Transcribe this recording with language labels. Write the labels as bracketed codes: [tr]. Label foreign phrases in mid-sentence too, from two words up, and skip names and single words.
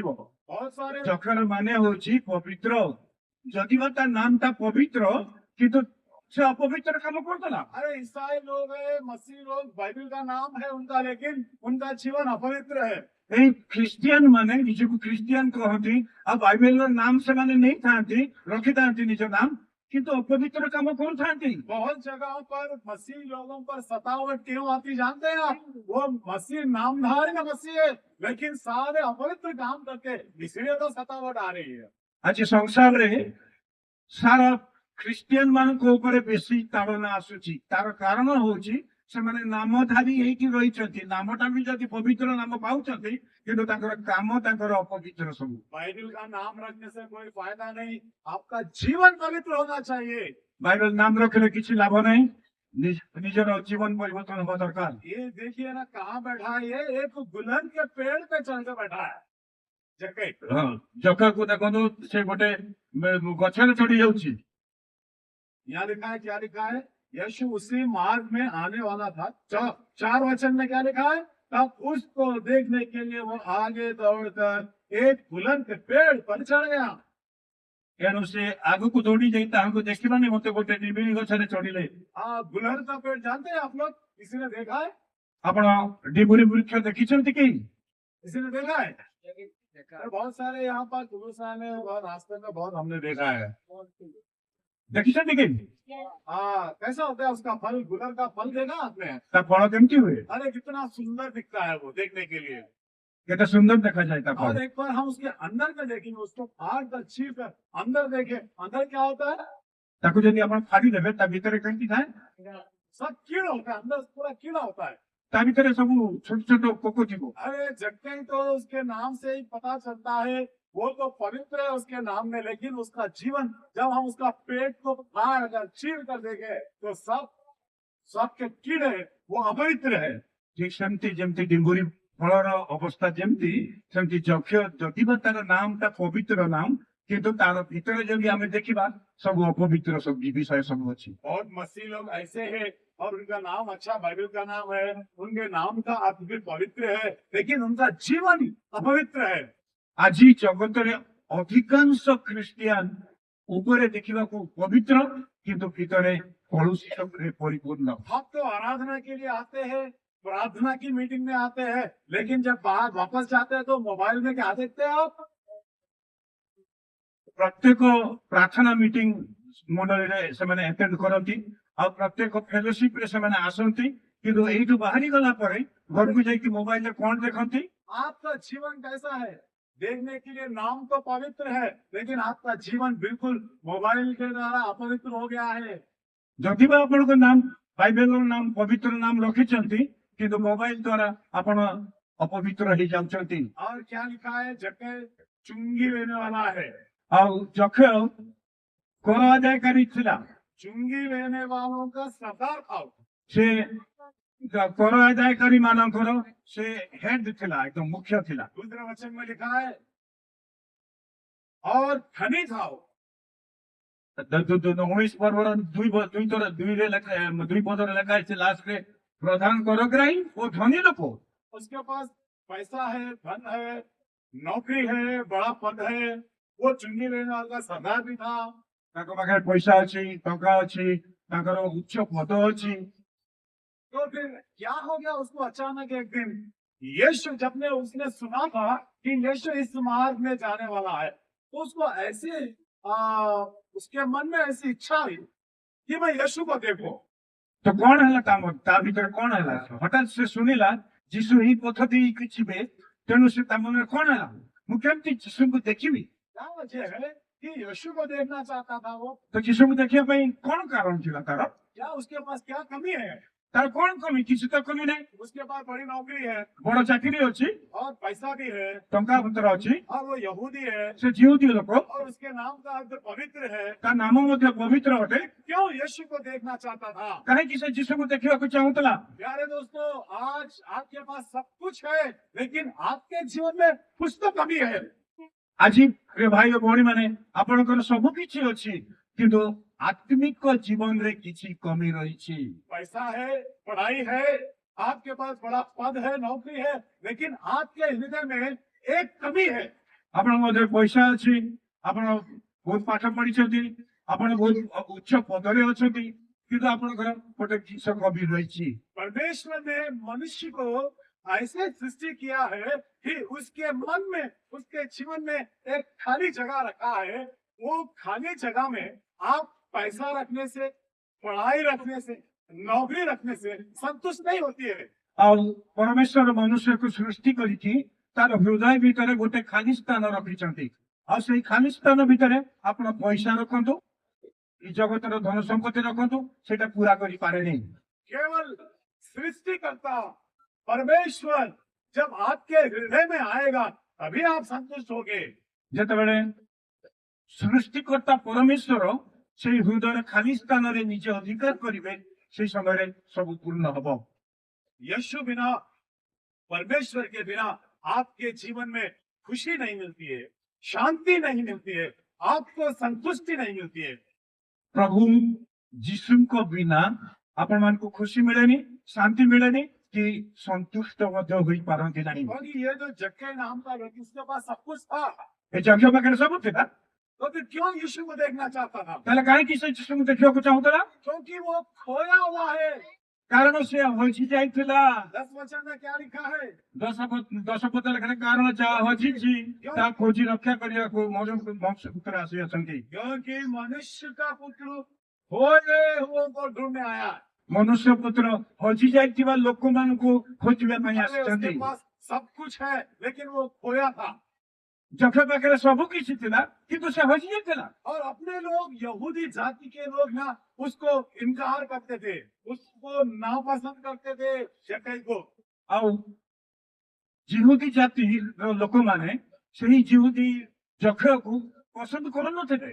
[hi] बहुत सारे [or] ଯକ୍ଷର ମାନେ ହଉଛି ପବିତ୍ର। ଯଦି ବା ତା ନାମଟା ପବିତ୍ର, କିନ୍ତୁ ସେ ଅପବିତ୍ର କାମ କରୁଥିଲା। [hi] अरे ईसाई लोग है, मसीह लोग, बाइबल का नाम है उनका, लेकिन उनका जीवन अपवित्र है। [or] ଏଇ ଖ୍ରୀଷ୍ଟିଆନ ମାନେ ନିଜକୁ ଖ୍ରୀଷ୍ଟିଆନ କହନ୍ତି, ଆଉ ବାଇବେଲର ନାମ ସେମାନେ ନେଇଥାନ୍ତି, ରଖିଥାନ୍ତି ନିଜ ନାମ, କିନ୍ତୁ ଅପବିତ୍ର କାମ କରୁଥାନ୍ତି। [hi] बहुत जगहों पर मसीह लोगों पर सतावट क्यों आती जानते हैं आप? वो मसीह नामधारी का मसीह है, लेकिन सारे अपवित्र काम करके, इसलिए तो सतावट आ रही है। [or] ଆଜି ସଂସାରରେ ସାରା ଖ୍ରୀଷ୍ଟିଆନ ମାନଙ୍କ ଉପରେ ବେଶୀ ତାଡ଼ନା ଆସୁଛି। ତାର କାରଣ ହଉଛି ସେମାନେ ନାମଧାରୀ ହେଇକି ରହିଛନ୍ତି, ନାମଟା ବି ଯଦି ପବିତ୍ର ନାମ ପାଉଛନ୍ତି, କିନ୍ତୁ ତାଙ୍କର କାମ ତାଙ୍କର ଅପବିତ୍ର ସବୁ। [hi] बाइबल का नाम रखने से कोई फायदा नहीं, आपका जीवन पवित्र होना चाहिए। [or] ବାଇବେଲ ନାମ ରଖିଲେ କିଛି ଲାଭ ନାହିଁ, ନିଜର ଜୀବନ ପରିବର୍ତ୍ତନ ହବା ଦରକାର। [hi] ये देखिए ना कहाँ बैठा है, ये एक गुलहन के पेड़ पे चढ़ के बैठा है जक्कई। [or] ହଁ, ଯକ୍ଷକୁ ଦେଖନ୍ତୁ, ସେ ଗୋଟେ ଗଛରେ ଚଢି ଯାଉଛି। [hi] यहाँ लिखा है, क्या लिखा है? यीशु उसी मार्ग में आने वाला था। चार वचन में क्या लिखा है? तब उसको देखने के लिए वो आगे दौड़कर एक बुलंद के पेड़ पर चढ़ गया। [or] ଏଣୁ ସେ ଆଗକୁ ଦୌଡ଼ି ଯାଇ ତାହାକୁ ଦେଖିବା ନିମନ୍ତେ ଗୋଟେ ନିବିଡ଼ି ଗଛରେ ଚଢିଲେ। [hi] गुलहर का पेड़ जानते हैं आप लोग? किसी ने देखा है? [or] ଆପଣ ଡିବୁରି ବୃକ୍ଷ ଦେଖିଛନ୍ତି କି? [hi] किसी ने देखा है? अरे बहुत सारे यहाँ पर गुरुसा में और रास्ते में बहुत हमने देखा है। [or] ଦେଖିଛନ୍ତି କି? [hi] कैसा होता है उसका फल? गुलहर का फल देखा आपने? [or] ତା ଫଳ କେମିତି ହୁଏ? [hi] अरे कितना सुंदर दिखता है वो देखने के लिए। [or] କେତେ ସୁନ୍ଦର ଦେଖାଯାଏ ତା [hi] और [or] ଫଳ। [hi] एक बार हम उसके अंदर में देखेंगे, उसको फाड़ कर छील कर अंदर देखें, अंदर क्या होता है? [or] ତାକୁ ଯଦି ଆପଣ ଫାଡ଼ିଦେବେ ତା ଭିତରେ କେମିତି ଥାଏ? [hi] सब कीड़ा होता है, अंदर पूरा कीड़ा होता है। [or] ତା ଭିତରେ ସବୁ ଛୋଟ ଛୋଟ ପୋକ ଥିବ। [hi] अरे जगते ही तो उसके नाम से ही पता चलता है वो तो पवित्र है उसके नाम में, लेकिन उसका जीवन जब हम उसका पेट को फाड़ कर छील कर देखें तो सब के कीड़े वो अपवित्र है। [or] ଠିକ ସେମିତି ଯେମିତି ଡିଙ୍ଗୁରି ଫଳର ଅବସ୍ଥା ଯେମିତି ସେମିତି ଯକ୍ଷ ଯଦି ବା ତାର ନାମଟା ପବିତ୍ର ନାମ, କିନ୍ତୁ ତାର ଭିତରେ ଯଦି ଆମେ ଦେଖିବା ସବୁ ଅପବିତ୍ର ସବୁ ବିଷୟ ସବୁ ଅଛି। [hi] बहुत मसीह लोग ऐसे हैं और उनका नाम अच्छा बाइबल का नाम है, उनके नाम का अर्थ भी पवित्र है, लेकिन उनका जीवन अपवित्र है। [or] ଆଜି ଜଗତରେ ଅଧିକାଂଶ ଖ୍ରୀଷ୍ଟିଆନ ଉପରେ ଦେଖିବାକୁ ପବିତ୍ର କିନ୍ତୁ ଭିତରେ କଳୁଷିତରେ ପରିପୂର୍ଣ୍ଣ। [hi] हम तो आराधना के लिए आते हैं, प्रार्थना की मीटिंग में आते हैं, लेकिन जब बाहर वापस जाते हैं तो मोबाइल में क्या देखते हैं आप? [or] ପ୍ରତ୍ୟେକ ପ୍ରାର୍ଥନା ମିଟିଂ ମଣ୍ଡଳୀରେ ସେମାନେ ଆଟେଣ୍ଡ କରନ୍ତି ଆଉ ପ୍ରତ୍ୟେକ ଫେଲୋସିପ ରେ ସେମାନେ ଆସନ୍ତି, କିନ୍ତୁ ଏଇଠୁ ବାହାରି ଗଲା ପରେ ଘରକୁ ଯାଇକି ମୋବାଇଲରେ କଣ ଦେଖନ୍ତି? [hi] आपका जीवन कैसा है? देखने के लिए नाम तो पवित्र है, लेकिन आपका जीवन बिल्कुल मोबाइल के द्वारा अपवित्र हो गया है। [or] ଯଦି ବା ଆପଣଙ୍କ ନାମ ବାଇବେଲର ନାମ ପବିତ୍ର ନାମ ରଖିଛନ୍ତି କିନ୍ତୁ ମୋବାଇଲ ଦ୍ଵାରା ଆପଣ ଅପବିତ୍ର ହେଇଯାଉଛନ୍ତି। [hi] और क्या लिखा है? जगह चुंगी लेने वाला है। [or] ଆଉ ଯକ୍ଷ କର ଆଦାୟକାରୀ ଥିଲା, [hi] चुंगी लेने वालों का सरदार था वो। [or] ସେ କର ଆଦାୟକାରୀ ମାନଙ୍କର ସେ ହେଡ ଥିଲା, एकदम ମୁଖ୍ୟ ଥିଲା। [hi] दूसरे वचन में लिखा है और धनी था वो। [or] 19 ପର୍ବର ଦୁଇ ପଦରେ ଲେଖା ହେଇଛି ଲାଷ୍ଟରେ ପ୍ରଧାନ କରଗ୍ରାହୀ ଓ ଧନୀ ଲୋକ। [hi] उसके पास पैसा है, धन है, नौकरी है, बड़ा पद है, वो चुंगी लेने वाला का सरदार भी था। [or] ତାଙ୍କ ପାଖରେ ପଇସା ଅଛି, ଟଙ୍କା ଅଛି, ତାଙ୍କର ଉଚ୍ଚ पद ଅଛି। [hi] तो फिर क्या हो गया उसको अचानक एक दिन? यीशु जब ने उसने सुना था कि यीशु इस मार्ग में जाने वाला है, तो उसको ऐसे उसके मन में ऐसी इच्छा हुई कि मैं यीशु को देखो। [or] ତ କଣ ହେଲା ତା ଭିତରେ କଣ ହେଲା? ହଠାତ୍ ସେ ଶୁଣିଲା ଯୀଶୁ ଏଇ ପଥ ଦେଇକି ଯିବେ, ତେଣୁ ସେ ତା ମନରେ କଣ ହେଲା? ମୁଁ କେମିତି ଯୀଶୁଙ୍କୁ ଦେଖିବି? [hi] क्या वजह है कि यीशु को देखना चाहता था वो? [or] ତ ଯୀଶୁଙ୍କୁ ଦେଖିବା ପାଇଁ କଣ କାରଣ ଥିଲା ତାର? [hi] क्या उसके पास क्या कमी है? [or] ତାର କଣ କମି? କିଛି ତ କମି ନାହିଁ। [hi] उसके पास बड़ी नौकरी है [or] ବଡ ଚାକିରି ଅଛି, [hi] और पैसा भी है [or] ଟଙ୍କା ପତ୍ର ଅଛି, [hi] और वो यहूदी है [or] ସେ ଜିହୁଦୀ ଲୋକ, [hi] और उसके नाम का अर्थ पवित्र है। [or] ତା ନାମ ମଧ୍ୟ ପବିତ୍ର ଅଟେ। [hi] क्यों यीशु को देखना चाहता था? [or] କାହିଁକି ସେ ଯୀଶୁଙ୍କୁ ଦେଖିବାକୁ ଚାହୁଁଥିଲା? [hi] प्यारे दोस्तों, आज आपके पास सब कुछ है, लेकिन आपके जीवन में कुछ तो कमी है। [or] ଆଜି ପ୍ରିୟ ଭାଇ ଓ ଭଉଣୀ ମାନେ, ଆପଣଙ୍କର ସବୁ କିଛି ଅଛି କିନ୍ତୁ ଆତ୍ମିକ ଜୀବନରେ କିଛି କମି ରହିଛି। [hi] पैसा है, पढ़ाई है, आपके पास बड़ा पद है, नौकरी है, लेकिन आपके हृदय में एक कमी है। [or] ଆପଣଙ୍କ ମଧ୍ୟରେ ପଇସା ଅଛି, ଆପଣ ବହୁତ ପାଠ ପଢିଛନ୍ତି, ଆପଣ ବହୁତ ଉଚ୍ଚ ପଦରେ ଅଛନ୍ତି, କିନ୍ତୁ ଆପଣଙ୍କର ଗୋଟେ ଜିନିଷ କମି ରହିଛି। [hi] परमेश्वर ने मनुष्य को ऐसे सृष्टि किया है कि उसके मन में, उसके जीवन में एक खाली जगह रखा है। वो खाली जगह में आप पैसा रखने से, पढ़ाई रखने से, नौकरी रखने से संतुष्ट नहीं होती है। [or] ଆଉ ପରମେଶ୍ୱର ମନୁଷ୍ୟକୁ ସୃଷ୍ଟି କରିକି ତାର ହୃଦୟ ଭିତରେ ଗୋଟେ ଖାଲି ସ୍ଥାନ ରଖିଛନ୍ତି, ଆଉ ସେଇ ଖାଲି ସ୍ଥାନ ଭିତରେ ଆପଣ ପଇସା ରଖନ୍ତୁ, ଏ ଜଗତର ଧନ ସମ୍ପତ୍ତି ରଖନ୍ତୁ, ସେଇଟା ପୁରା କରିପାରେନି। [hi] केवल सृष्टिकर्ता परमेश्वर जब आपके हृदय में आएगा तभी आप संतुष्ट होगे। [or] ଯେତେବେଳେ ସୃଷ୍ଟିକର୍ତ୍ତା ପରମେଶ୍ୱର ସେଇ ହୃଦୟର ଖାଲି ସ୍ଥାନରେ ନିଜେ ଅଧିକାର କରିବେ, ସେଇ ସମୟରେ ସବୁ ପୂର୍ଣ୍ଣ ହବ। [hi] यीशु बिना, परमेश्वर के बिना आपके जीवन में खुशी नहीं मिलती है, शांति नहीं मिलती है, आपको संतुष्टि नहीं मिलती है। [or] ପ୍ରଭୁ ଯୀଶୁଙ୍କ ବିନା ଆପଣମାନଙ୍କୁ ଖୁସି ମିଳେନି, ଶାନ୍ତି ମିଳେନି, କି ସନ୍ତୁଷ୍ଟ ମଧ୍ୟ ହୋଇପାରନ୍ତି ନାହିଁ। [hi] क्योंकि ये जो जक्के नाम का व्यक्ति, उसके पास सब कुछ था, [or] ଏ ଯଜ୍ଞ ପାଖରେ ସବୁ ଥିଲା, [hi] तो फिर क्यों यीशु को देखना चाहता था? [or] ତାହେଲେ କାହିଁକି ସେ ଯୀଶୁଙ୍କୁ ଦେଖିବାକୁ ଚାହୁଁଥିଲା? [hi] क्योंकि वो खोया हुआ है। [or] କାରଣ ସେ ହଜି ଯାଇଥିଲା। [hi] 10 वचन में क्या लिखा है? [or] ଦଶ ପଦ ଲେଖାରେ କାରଣ ଯାହା ହଜିଛି ତା ଖୋଜି ରକ୍ଷା କରିବାକୁ ବଂଶପୁତ୍ର ଆସି ଅଛନ୍ତି। [hi] क्योंकि मनुष्य का पुत्र खोए हुओं को ढूंढने आया। [or] ମନୁଷ୍ୟ ପୁତ୍ର ହଜି ଯାଇଥିବା ଲୋକମାନଙ୍କୁ ଖୋଜିବା ପାଇଁ [hi] अरे [or] ଆସିଛନ୍ତି। [hi] उसके पास सब कुछ है लेकिन वो खोया था। [or] ଯକ୍ଷ ପାଖରେ ସବୁ କିଛି ଥିଲା କିନ୍ତୁ ସେ ହଜି ଯାଇଥିଲା। [hi] और अपने लोग यहूदी जाति के लोग ना उसको इनकार करते थे, उसको नापसंद करते थे जक्कई को। [or] ଆଉ ଜିହୁଦୀ ଜାତିର ଲୋକମାନେ ସେହି ଜିହୁଦୀ ଯକ୍ଷକୁ ପସନ୍ଦ କରୁନଥିଲେ।